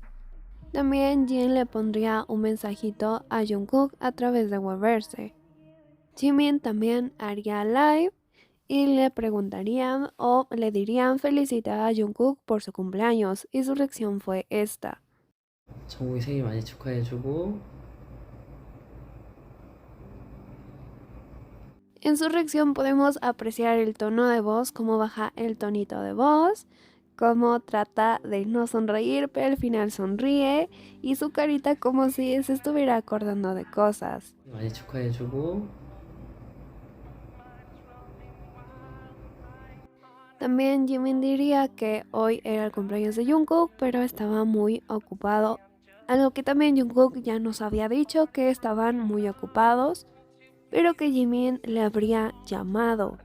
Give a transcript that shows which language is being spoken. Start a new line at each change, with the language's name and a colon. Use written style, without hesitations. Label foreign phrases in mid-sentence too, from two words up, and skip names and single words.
Spanish: También Jin le pondría un mensajito a Jungkook a través de Weverse. Jimin también haría live y le preguntarían o le dirían felicitar a Jungkook por su cumpleaños, y su reacción fue esta.
Korean: 정국이 생일 많이 축하해주고
Spanish: En su reacción podemos apreciar el tono de voz, cómo baja el tonito de voz, cómo trata de no sonreír, pero al final sonríe, y su carita como si se estuviera acordando de cosas.
Korean: 많이 축하해주고
Spanish: También Jimin diría que hoy era el cumpleaños de Jungkook, pero estaba muy ocupado. Algo que también Jungkook ya nos había dicho, que estaban muy ocupados, pero que Jimin le habría llamado.